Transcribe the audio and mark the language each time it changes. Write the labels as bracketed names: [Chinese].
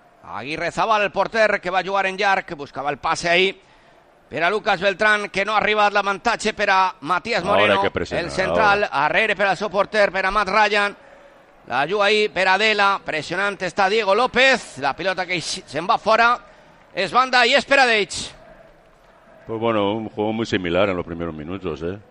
[Catalan] Aguirre Zabal, el porter, que va jugar en llarg, que buscava el passe ahí. Per a Lucas Beltrán, que no ha arribat, l'avantatge per a Matías Moreno, el central, arrere per al seu porter, per a Matt Ryan, la juga ahí per a Adela, pressionant està Diego López, la pilota que se'n va fora, es banda i és per a Deitch. [Spanish] Pues bueno, un juego muy similar en los primeros minutos,